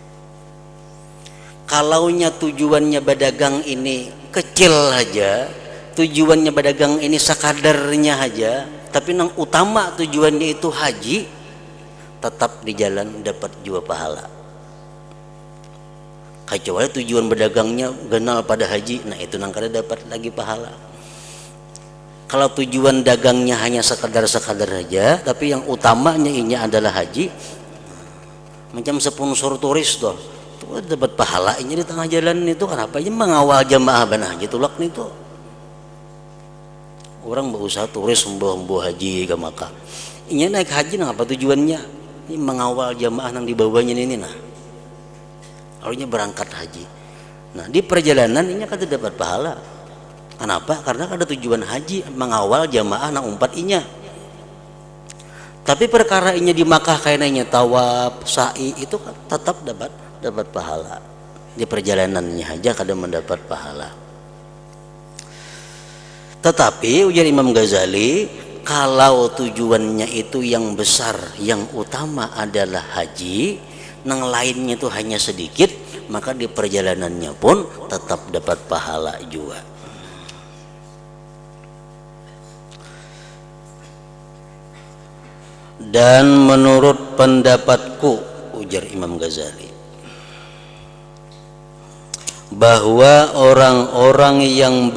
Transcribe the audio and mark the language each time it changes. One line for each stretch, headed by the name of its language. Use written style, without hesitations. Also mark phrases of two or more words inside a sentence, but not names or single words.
Indonesian: Kalaunya tujuannya berdagang ini kecil aja, tujuannya berdagang ini sekadarnya aja, tapi yang utama tujuannya itu haji, tetap di jalan dapat juga pahala.
Banjar: Kecuali tujuan berdagangnya genal pada haji, nah itu nang kada dapat lagi pahala.
Indonesian: Kalau tujuan dagangnya hanya sekadar-sekadar saja, tapi yang utamanya ini adalah haji, macam sponsor turis tuh, itu dapat pahala ini di tengah jalan itu. Kenapa?
Banjar: Ini mengawal jamaah banah haji tulak nih tuh. Orang berusaha turis membawa haji ke Makkah.
Indonesian: Ini naik haji nah apa tujuannya? Ini mengawal jamaah yang dibawanya ini nah. Lalunya berangkat haji.
Banjar: Nah di perjalanan ini kada dapat pahala.
Indonesian: Kenapa? Karena ada tujuan haji mengawal jamaah
Banjar: nang umpat inya.
Indonesian: Tapi perkara inya di Makkah kayaknya tawaf, sa'i itu kan tetap dapat pahala.
Banjar: Di perjalanannya aja kada mendapat pahala.
Indonesian: Tetapi ujar Imam Ghazali, kalau tujuannya itu yang besar, yang utama adalah haji, nang lainnya itu hanya sedikit, maka di perjalanannya pun tetap dapat pahala juga. Dan menurut pendapatku, ujar Imam Ghazali, bahwa orang-orang yang